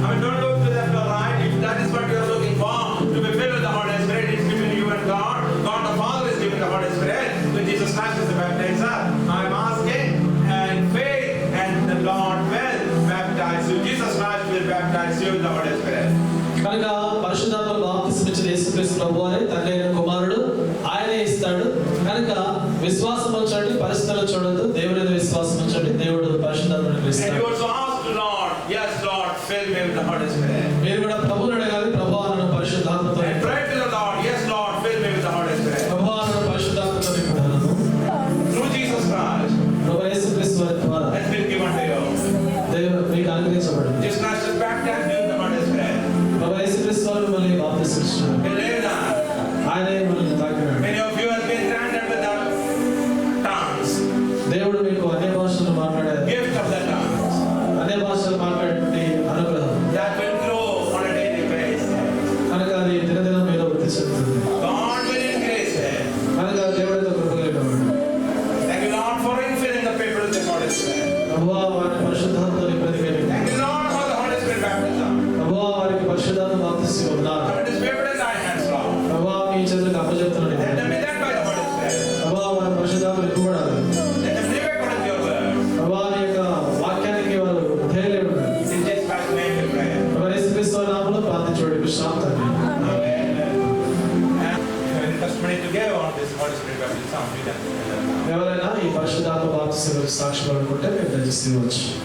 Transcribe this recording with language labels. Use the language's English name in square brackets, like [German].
[English] Don't look to left or right. If that is what you are looking for, to be filled with the Holy Spirit, it's between you and God. God the Father is giving the Holy Spirit. When Jesus Christ is the baptizer, I am asking in faith, and the Lord will baptize you. Jesus Christ will baptize you with the Holy Spirit. [Telugu] కనుక పరిశుద్ధాత్మలో బాప్తిసం ఇచ్చిన యేసుక్రీస్తు ప్రభువారే తండ్రి అయిన కుమారుడు, ఆయనే ఇస్తాడు. కనుక విశ్వాసం ఉంచండి, పరిస్థితులను చూడొద్దు. దేవుని మీద విశ్వాసం ఉంచండి. దేవుడు పరిశుద్ధాత్మను [English] And [Telugu] ఇస్తాడు. [English] you also ask the Lord, yes Lord, fill me with the Holy Spirit. [Telugu] మీరు కూడా ప్రభువుని అడగాలి. ప్రభువా నన్ను పరిశుద్ధాత్మతో [English] And pray to the Lord, yes Lord, fill me with the Holy Spirit. [Telugu] ప్రభువా నన్ను పరిశుద్ధాత్మతో నింపుతాను. [English] Through Jesus Christ, [Telugu] ప్రభు యేసుక్రీస్తు వారి ద్వారా [English] has been given to you. [Telugu] దేవుడు మీకు అనుగ్రహించబడింది. [English] Jesus Christ has baptized you with the Holy Spirit. [Telugu] ప్రభు యేసుక్రీస్తు వారు మిమ్మల్ని బాప్తిసం ఇచ్చారు. [English] Believe that. [Telugu] ఆయనే మనల్ని తాకినాడు. [English] Many of you have been granted with the tongues, [Telugu] దేవుడు మీకు అన్య భాషలు మాట్లాడే [English] gift of the tongues, [Telugu] అన్య భాషలు మాట్లాడే అనుగ్రహం [English] that will grow on a daily basis. [Telugu] కనుక అది దినదినం మీద వృద్ధి చెందుతుంది. [English] God will increase it. [Telugu] కనుక దేవుడితో కృపగలిగినవాడు. [English] Thank you Lord for infilling the people with the Holy Spirit. [Telugu] ప్రభువా వారిని పరిశుద్ధాత్మతో నింపేందుకే మీకు [English] Thank you Lord for the Holy Spirit baptism. [Telugu] ప్రభువా వారికి పరిశుద్ధాత్మ బాప్తిసం ఉన్నారు. [English] Commit this people in thy hands, Lord. [Telugu] ప్రభువా మీ చేతులకు అప్పచెప్తున్నాను. [English] Let them be led by the Holy Spirit. [Telugu] ప్రభువా వారి పరిశుద్ధాత్మ నింపబడాలి. [English] Let them live according to your word. [Telugu] ప్రభువా నీ యొక్క వాక్యానికి వారు ధైర్యం ఉండాలి. [English] In Jesus Christ's name we pray. [Telugu] ప్రభు యేసుక్రీస్తు వారి నామములో ప్రార్థించుడి. విశ్రాంతి. [English] Amen. And if you are interested to give on this Holy Spirit baptism, we can. [Telugu] ఎవరైనా ఈ పరిశుద్ధాత్మ బాప్తిసం సాక్షి అనుకుంటే మీరు దయచేసి ఇవ్వచ్చు.